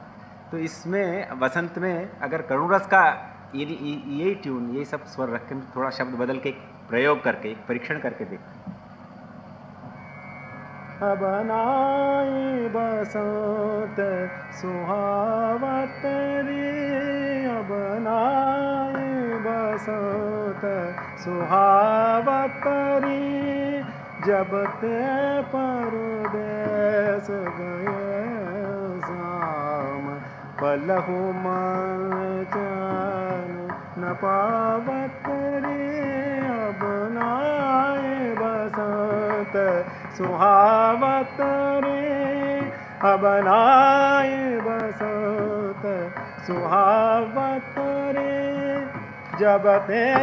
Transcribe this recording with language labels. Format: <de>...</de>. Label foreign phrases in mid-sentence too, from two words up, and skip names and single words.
<hi>तो इसमें वसंत में अगर करुण रस का यही ट्यून, यही सब स्वर रख के थोड़ा शब्द बदल के प्रयोग करके परीक्षण करके देखते,</hi> <bra>अब नाई बसंत सुहावत रे, अब नाई बसंत सुहावत रे, जब ते परदेस गए शाम, पलहु मन चैन न पावत रे, अब नाई बसंत सुहावत रे, अब नाई बसंत सुहावत रे, जब ते</bra>